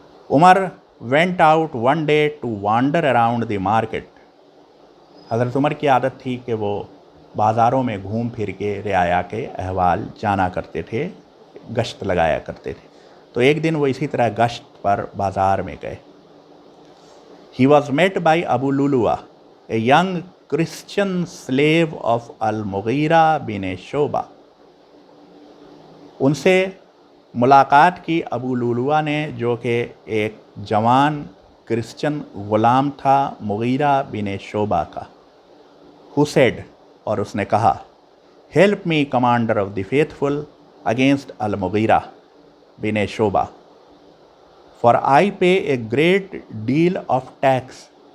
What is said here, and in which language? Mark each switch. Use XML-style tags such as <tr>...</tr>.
<en>Umar went out one day to wander around the market.</en> <hi>हज़रत उमर की आदत थी कि वो बाज़ारों में घूम फिर के रियाया के अहवाल जाना करते थे, गश्त लगाया करते थे। तो एक दिन वो इसी तरह गश्त पर बाज़ार में गए।</hi> <en>He was met by Abu Lulua, a young Christian slave of al-Mughira bin Shoba.</en> <hi>उनसे मुलाकात की अबू लुलुआ ने, जो कि एक जवान क्रिश्चियन ग़ुलाम था मुगीरा बिन शोबा का।</hi> <en>Who said,</en> <hi>और उसने कहा,</hi> <en>Help me commander of the faithful against al Mughira bin Shuba, for I pay a great deal of tax.</en>